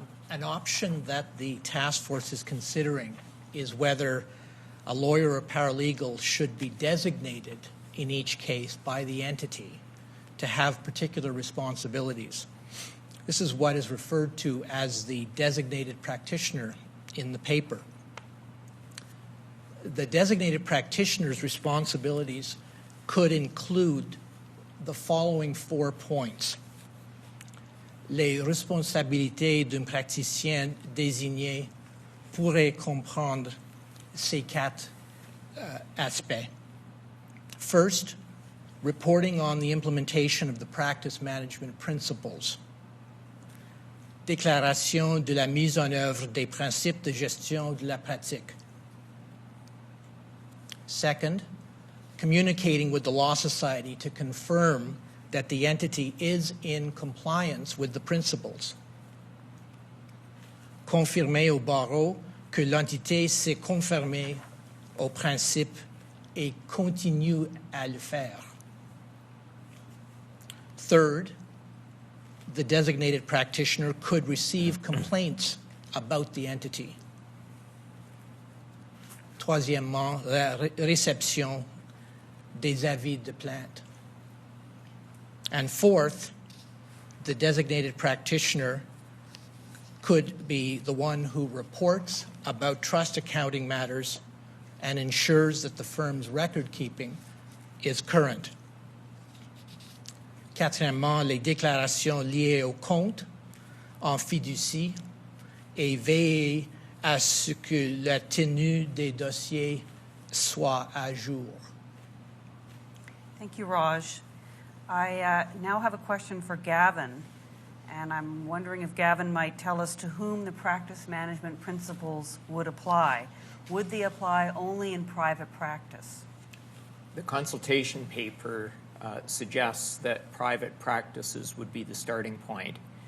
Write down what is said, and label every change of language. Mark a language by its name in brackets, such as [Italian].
[English] An option that the task force is considering is whether a lawyer or paralegal should be designated in each case by the entity to have particular responsibilities. This is what is referred to as the designated practitioner in the paper. The designated practitioner's responsibilities could include the following 4 points. [French] Les responsabilités d'un praticien désigné pourraient comprendre ces 4 aspects. [English] First, reporting on the implementation of the practice management principles. [French] Déclaration de la mise en œuvre des principes de gestion de la pratique. [English] Second, communicating with the Law Society to confirm that the entity is in compliance with the principles. [French] Confirmer au barreau que l'entité s'est conformée aux principes et continue à le faire. [English] Third, the designated practitioner could receive complaints about the entity. [French] Troisièmement, la réception des avis de plainte. [English] And fourth, the designated practitioner could be the one who reports about trust accounting matters and ensures that the firm's record keeping is current. [French] Quatrièmement, les déclarations liées au compte en fiducie et veiller à ce que la tenue des dossiers soit à jour. [English] Thank you, Raj. I now have a question for Gavin, and I'm wondering if Gavin might tell us to whom the practice management principles would apply. Would they apply only in private practice? The consultation paper suggests that private practices would be the starting point.